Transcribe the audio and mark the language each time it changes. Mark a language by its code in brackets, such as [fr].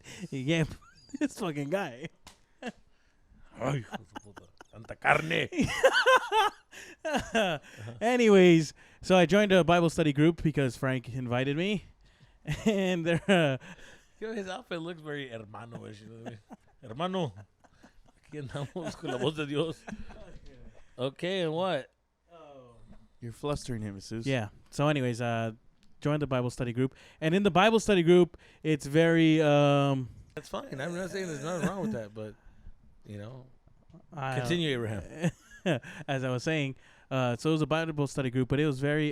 [en] yeah, this fucking guy. [es] Ay, hijo de su puta. Tanta carne. [en] Anyways, so I joined a Bible study group because Frank invited me, and they're You know, his outfit looks very hermano-ish. You know what I mean? [es] Hermano, aquí andamos con la voz de Dios. [en] Okay, and what? You're flustering him, Jesus. yeah. So, anyways, joined the Bible study group, and in the Bible study group, it's very That's fine. I'm not saying there's nothing wrong with that, but you know, I- continue, Abraham. as I was saying, so it was a Bible study group, but it was very.